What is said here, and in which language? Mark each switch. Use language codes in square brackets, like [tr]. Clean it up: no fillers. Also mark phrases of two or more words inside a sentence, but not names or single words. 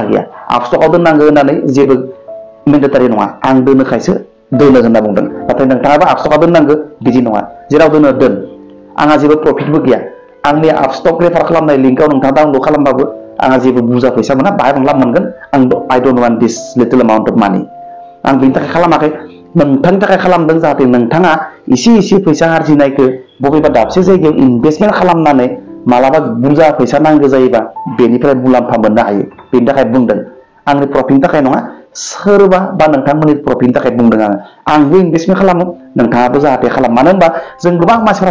[brx] गैया आपस्टकआव दोननांगौ होननानै जेबो मेन्डेटारि नङा आं दोनोखायसो दोनो होनना बुंदों नाथाय नोंथाङाबो आपस्टकआव दोननांगौ बिदि नङा जेराव दोनो दोन आंहा जेबो प्रफिटबो गैया आंनि आपस्टक रेफार खालामनाय लिंकआव नोंथाङा डाउनलड खालामबाबो आंहा जेबो बुरजा फैसा मोना बाहाय बांला मोनगोन [en] I don't want this little amount of money [brx] आं बेनि थाखाय खालामाखै नोंथांनि थाखाय खालामदों जाहाथे नोंथाङा एसे फैसा आरजिनायखौ बबेबा दाबसे जायगायाव इनभेस्टमेन्ट खालामनानै मालाबा बुरजा फैसा नांगौ जायोबा बेनिफ्राय मुलाम्फा मोननो हायो बेनि थाखाय बुंदों आंनि प्रफिटनि थाखाय नङा सोरबा बा नोंथांमोननि प्रफिटनि थाखाय बुंदों आंबो इनभेस्टमेन्ट खालामो नोंथाङाबो जाहाथे खालाम मानो होनबा जों गोबां मानसिफोरा